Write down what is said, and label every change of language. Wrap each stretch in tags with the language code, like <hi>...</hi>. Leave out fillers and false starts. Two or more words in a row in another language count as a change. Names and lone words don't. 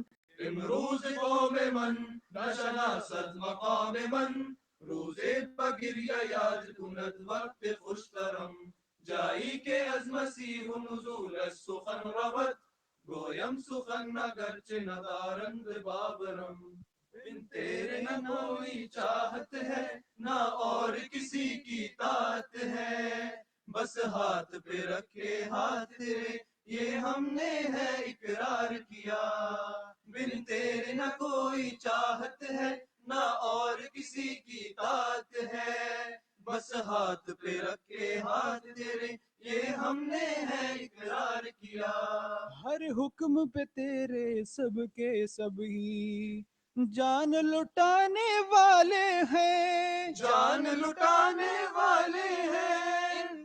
<fa>امروز قوم من نشناسد مقام من روز بگریه یاد کند وقت خوشترم جایی که از مسیح نزولش سخن رود گویم سخن اگرچه ندارند باورم</fa> <ur>بن تیرے نہ کوئی چاہت ہے نہ اور کسی کی طاعت ہے بس ہاتھ پہ رکھے ہاتھ تیرے یہ ہم نے ہے اقرار کیا بن تیرے نہ کوئی چاہت ہے نہ اور کسی کی طاعت ہے بس ہاتھ پہ رکھے ہاتھ تیرے یہ ہم نے ہے اقرار کیا ہر حکم پہ تیرے سب کے سب ہی جان لٹانے والے ہیں جان لٹانے والے ہیں</ur>